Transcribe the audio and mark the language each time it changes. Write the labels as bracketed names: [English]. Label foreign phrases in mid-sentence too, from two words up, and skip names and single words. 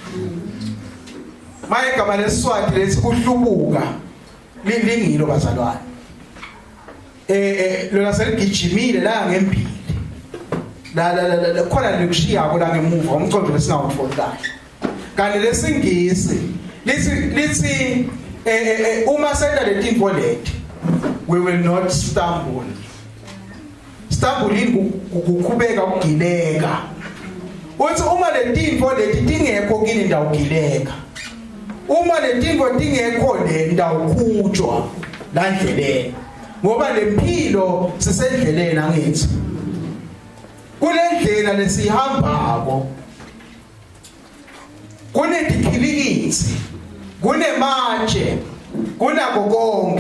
[Swati] Maye igama leSiswati lethi kuhlubuka lingilo bazalwane. Lona seligijimile la ngempili. La khona likushiya la ngemuva umcondo lesingawutholi kahle. Kanti lesingisi lithi uma senza le tinto leti [English] we will not stumble. [Swati] Stumbling ukukhubeka ukugileka. Uthi uma le tinto leti tingekho kini ndawugileka. Uma le tinto tingekho le ndawukhutshwa la ndleleni. Ngoba lempilo sisendleleni angithi. Kule ndlela lesihambako kunedikhilikisi, kunematshe, kunako konke.